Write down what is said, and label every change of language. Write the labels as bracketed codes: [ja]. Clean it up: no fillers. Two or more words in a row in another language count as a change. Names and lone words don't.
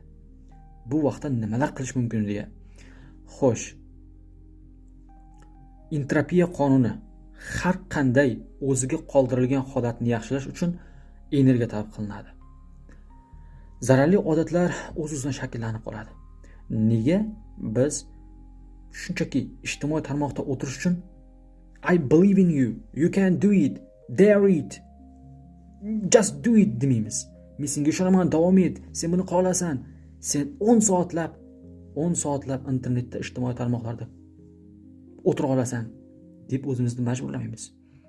[uz] Bu vaqtda nimalar qilish mumkinligi? Xo'sh, entropiya qonuni har qanday o'ziga qoldirilgan holatni yaxshilash uchun energiya talab qilinadi. Zararli odatlar o'z-o'zidan shakllanib qoladi. Nega biz shunchaki ijtimoiy tarmoqda o'tirish uchun [en] I believe in you, you can do it, dare it, just do it [uz] demaymiz. Men senga ishonaman, davom et, sen buni qila olasan. Sen 10 soatlab internetda, ijtimoiy tarmoqlarda o'tira olasan deb o'zimizni majburlamaymiz.